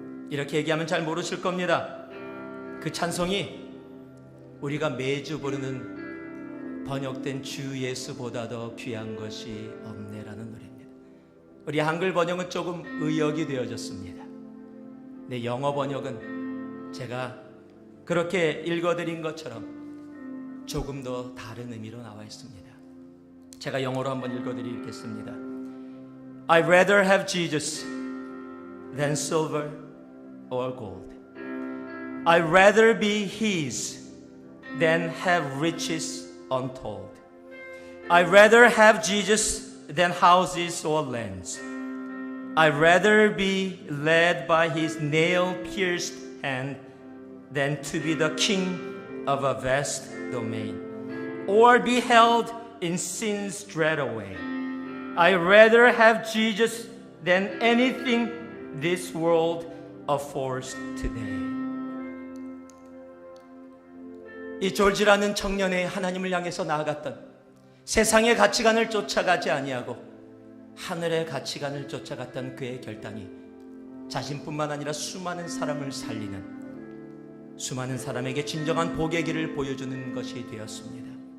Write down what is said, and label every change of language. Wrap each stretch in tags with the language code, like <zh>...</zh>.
<ko>이렇게 얘기하면 잘 모르실 겁니다. 그 찬송이 우리가 매주 부르는 번역된 주 예수보다 더 귀한 것이 없네라는 노래입니다. 우리 한글 번역은 조금 의역이 되어졌습니다. 내 영어 번역은 제가 그렇게 읽어드린 것처럼 조금 더 다른 의미로 나와 있습니다. 제가 영어로 한번 읽어드리겠습니다.</ko> <en>I'd rather have Jesus than silver or gold. I'd rather be His than have riches untold. I'd rather have Jesus than houses or lands. I'd rather be led by His nail-pierced hand than to be the king of a vast domain, or be held in sin's dread away. I'd rather have Jesus than anything this world affords today.</en> <ko>이 졸지라는 청년의 하나님을 향해서 나아갔던 세상의 가치관을 쫓아가지 아니하고 하늘의 가치관을 쫓아갔던 그의 결단이 자신뿐만 아니라 수많은 사람을 살리는, 수많은 사람에게 진정한 복의 길을 보여주는 것이 되었습니다.</ko>